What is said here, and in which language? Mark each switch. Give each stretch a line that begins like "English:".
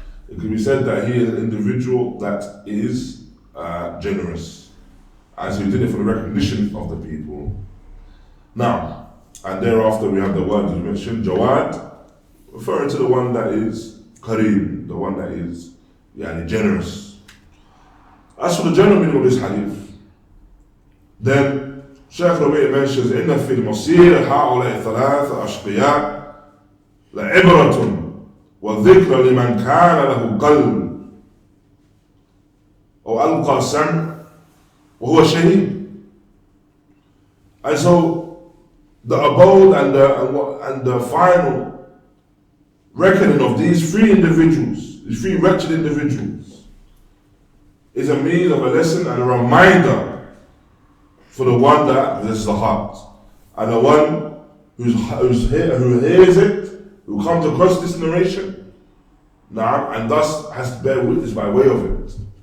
English: It can be said that he is an individual that is generous. And so he did it for the recognition of the people. Now, and thereafter we have the word that you mentioned, jawad, referring to the one that is kareem, the one that is generous. As for the general meaning of this hadith, then Sheikh Rabee mentions,
Arabic: إِنَّ فِي الْمَصِيرِ هَؤُلَاءِ ثَلَاثَ أَشْقِيَاءَ لَعِبْرَةٌ وَذِكْرَ لِمَنْ كَانَ لَهُ قَلْبٌ أو ألقى السمع وهو شهيد.
English: And so the abode and the final reckoning of these three individuals, these three wretched individuals, is a means of a lesson and a reminder for the one that possesses the heart, and the one who hears it, who comes across this narration, and thus has to bear witness by way of it.